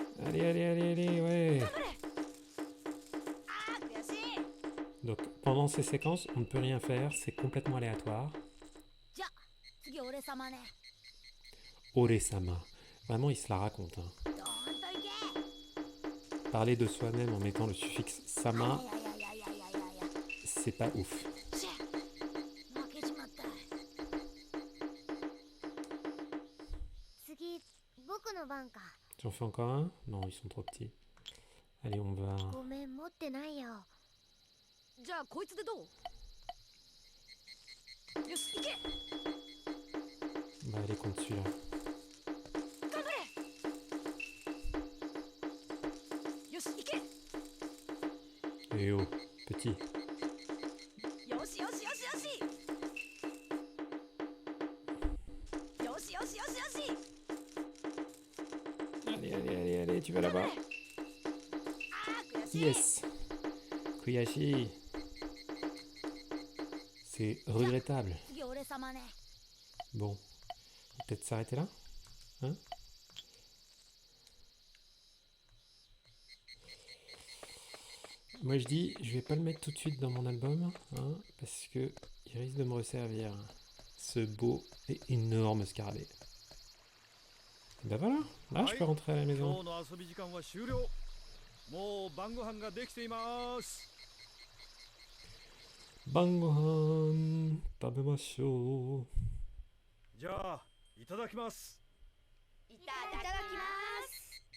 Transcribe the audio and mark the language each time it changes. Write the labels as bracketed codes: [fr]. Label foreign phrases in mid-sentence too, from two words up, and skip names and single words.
[fr] Allez, allez, allez, allez, ouais. Donc pendant ces séquences, on ne peut rien faire, c'est complètement aléatoire. [ja] じゃあ次俺様ね。 Ore-sama. [fr] Vraiment, il se la raconte. Hein. [ja] どーんといけ。 [fr] Parler de soi-même en mettant le suffixe sama, [ja] あややややややや。 [fr] c'est pas ouf. [ja] しゃ負けちまった。次僕の番か。 [fr] J'en fais encore un? Non, ils sont trop petits. Allez, on va... [ja] ごめん持ってないよ。じゃあこいつでどう？よし行け。 [fr] On va aller contre celui-là. [ja] 頑張れ。よし行け。 [fr] Eh oh, petit. [ja] よしよしよしよしよしよしよしよし [fr] Allez, allez, allez, allez, tu vas là-bas. [ja] あー悔しい Yes. Kuyashi. [fr] C'est regrettable. [ja] 次俺様ね。 [fr] Bon. Peut-être s'arrêter là? Hein? Moi je dis, je vais pas le mettre tout de suite dans mon album, hein, parce que il risque de me resservir. Ce beau et énorme scarabée. Et ben voilà, là je peux rentrer à la [ja] 今 [fr] maison. [ja] 日の遊び時間は終了。もう晩ご飯ができています。晩ご飯、食べましょう. じゃあいただきます。いただきます